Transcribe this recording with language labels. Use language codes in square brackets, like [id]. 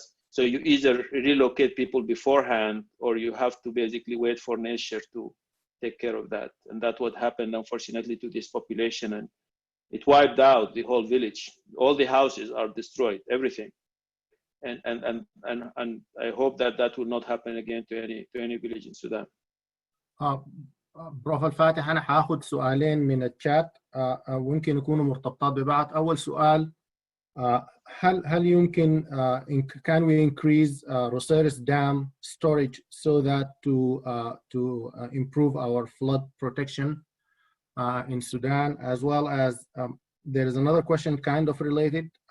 [en] So you either relocate people beforehand, or you have to basically wait for nature to take care of that. And that's what happened, unfortunately, to this population. And it wiped out the whole village. All the houses are destroyed, everything. And I hope that will not happen again to any village in Sudan. [ar] بروف الفاتح، أنا هاخد سؤالين من الشات ويمكن يكونوا مرتبطات ببعض. أول سؤال، هل يمكن [en] can we increase Rosaris Dam storage so that to improve our flood protection in Sudan, as well as there is another question kind of related.